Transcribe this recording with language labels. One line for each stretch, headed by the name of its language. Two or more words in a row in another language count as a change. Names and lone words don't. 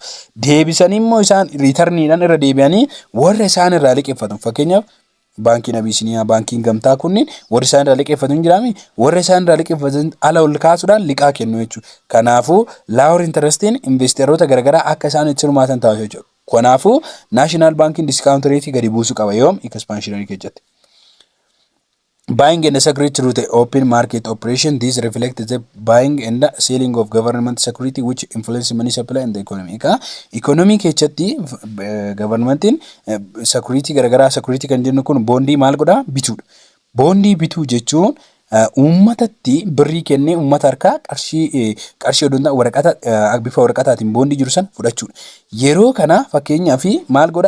Oromo: Deebisanii immoo isaan returniidhaan irra deebi'anii warra isaan irraa liqeeffatan. Fakkeenyaaf baankiin Abisiiniyaa, baankiin Gamtaa kunniin warri isaan irraa liqeeffatu hin jiraami. Warra isaan irraa liqeeffatan ala ol kaasuudhaan liqaa kennu jechuudha. Kanaafuu
English: lower interestiin
Oromo: investeeroota garaagaraa akka isaan itti hirmaatan taasisu jechuudha. Kanaafuu
English: national banking discount rate
Oromo: gadi buusuu qaba yoom expansionary keessatti.
English: Buying and security through the open market operation. This reflects the buying and selling of government security which influence money supply and the economy.
Oromo: Economy keessatti governmentiin security garagaraa security kan jennu kun bondii maal godha? Bituudha. Bondii bituu jechuun uummatatti birrii kennee uummata harkaa qarshii oduun waraqata bifa waraqataatiin bondii jiru san fudhachuudha. Yeroo kana fakkeenyaaf maal godha?